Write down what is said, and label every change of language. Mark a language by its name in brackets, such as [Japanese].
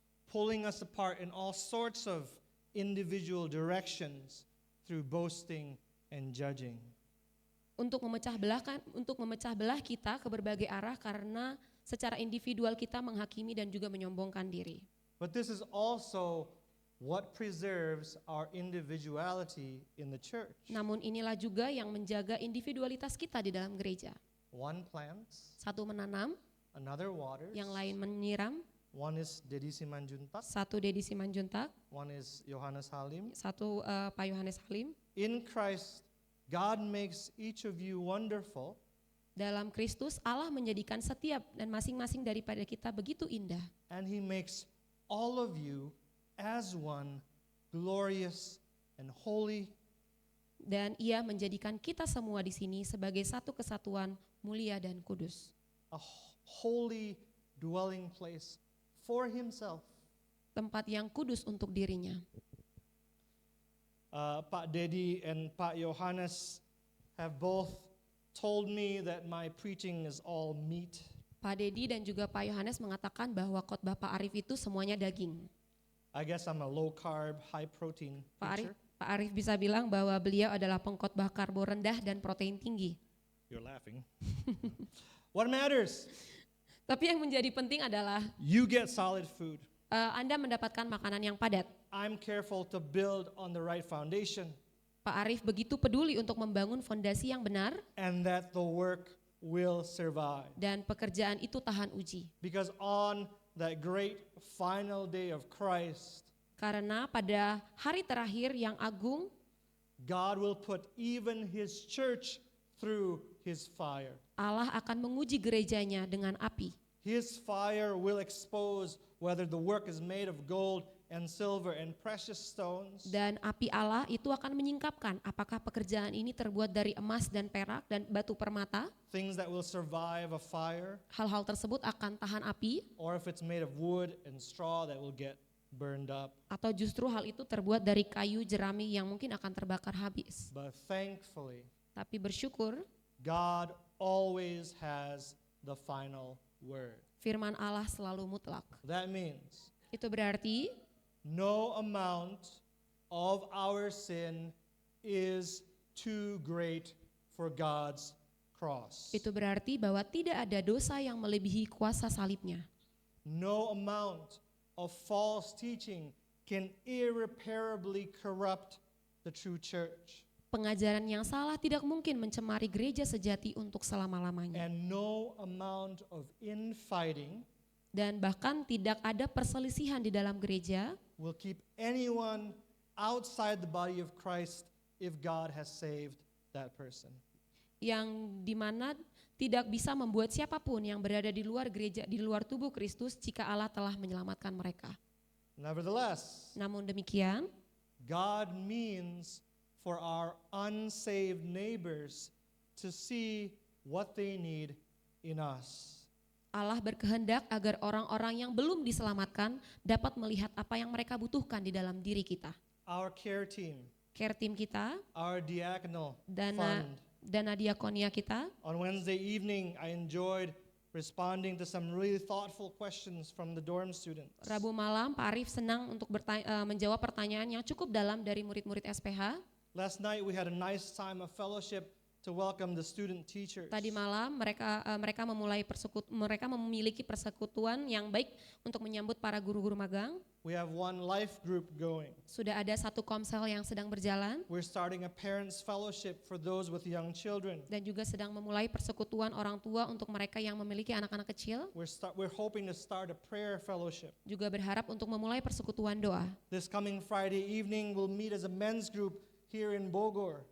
[English] Pulling us apart in all sorts of individual directions through boasting and judging. [Indonesian] Untuk memecah belah kita ke berbagai arah karena secara individual kita menghakimi dan juga menyombongkan diri. [English] But this is also what preserves our individuality in the church. [Indonesian] Namun inilah juga yang menjaga individualitas kita di dalam gereja. [English] One plants, [Indonesian] Satu menanam, [English] another waters, [Indonesian] yang lain menyiram. [English] one is Dedi Simanjuntak, [Indonesian] Satu Dedi Simanjuntak, [English] one is Yohanes Halim. [Indonesian] satu Pak Yohanes Halim. [English] In Christ, God makes each of you wonderful, [Indonesian] Dalam Kristus Allah menjadikan setiap dan masing-masing daripada kita begitu indah. [English] and He makes all of you as one, glorious and holy, [Indonesian] Dan Ia menjadikan kita semua di sini sebagai satu kesatuan mulia dan kudus. [English] a holy dwelling place for Himself. [Indonesian] Tempat yang kudus untuk dirinya. [English] Pak Dedi and Pak Yohanes have both told me that my preaching is all meat. [Indonesian] Pak Dedi dan juga Pak Yohanes mengatakan bahwa khotbah Pak Arif itu semuanya daging. [English] I guess I'm a low carb, high protein preacher. [Indonesian] Pak Arif bisa bilang bahwa beliau adalah pengkhotbah karbo rendah dan protein tinggi. [English] You're laughing. What matters? [Indonesian] Tapi yang menjadi penting adalah [English] You get solid food. [Indonesian] Anda mendapatkan makanan yang padat. [English] I'm careful to build on the right foundation. [Indonesian] Pak Arief begitu peduli untuk membangun fondasi yang benar [English] and that the work will survive. [Indonesian] dan pekerjaan itu tahan uji. [English] Because on that great final day of Christ, [Indonesian] Karena pada hari terakhir yang agung, [English] God will put even his church through his fire. [Indonesian] Allah akan menguji gerejanya dengan api. [English] His fire will expose whether the work is made of gold and silver and precious stones, [Indonesian] Dan api Allah itu akan menyingkapkan apakah pekerjaan ini terbuat dari emas dan perak dan batu permata. [English] things that will survive a fire, [Indonesian] Hal-hal tersebut akan tahan api, [English] or if it's made of wood and straw that will get burned up. [Indonesian] atau justru hal itu terbuat dari kayu jerami yang mungkin akan terbakar habis. [English] But thankfully, [Indonesian] Tapi bersyukur, [English] God always has the final word. [Indonesian] firman Allah selalu mutlak. [English] That means [Indonesian] Itu berarti [English] no amount of our sin is too great for God's cross. [Indonesian] Itu berarti bahwa tidak ada dosa yang melebihi kuasa salibnya. [English] No amount of false teaching can irreparably corrupt the true church. [Indonesian] Pengajaran yang salah tidak mungkin mencemari gereja sejati untuk selama-lamanya. [English] And no amount of infighting [Indonesian] Dan bahkan tidak ada perselisihan di dalam gereja [English] will keep anyone outside the body of Christ if God has saved that person. [Indonesian] yang dimana tidak bisa membuat siapapun yang berada di luar gereja, di luar tubuh Kristus jika Allah telah menyelamatkan mereka. [English] Nevertheless, [Indonesian] Namun demikian, [English] God means for our unsaved neighbors to see what they need in us. [Indonesian] Allah berkehendak agar orang-orang yang belum diselamatkan dapat melihat apa yang mereka butuhkan di dalam diri kita. [English] Our care team, Care team [Indonesian] kita, [English] our diaconal [Indonesian] dana [English] fund. [Indonesian] diakonia kita. [English] On Wednesday evening, I enjoyed responding to some really thoughtful questions from the dorm students. [Indonesian] Rabu malam Pak Arief senang untuk menjawab pertanyaan yang cukup dalam dari murid-murid SPH. [English] Last night we had a nice time of fellowship to welcome the student teachers. [Indonesian] Tadi malam mereka memiliki persekutuan yang baik untuk menyambut para guru-guru magang. [English] We have one life group going. [Indonesian] Sudah ada satu komsel yang sedang berjalan [English] We're starting a parents fellowship for those with young children. [Indonesian] dan juga sedang memulai persekutuan orang tua untuk mereka yang memiliki anak-anak kecil. [English] We're hoping to start a prayer fellowship. [Indonesian] Juga berharap untuk memulai persekutuan doa. [English] This coming Friday evening we'll meet as a men's group here in Bogor.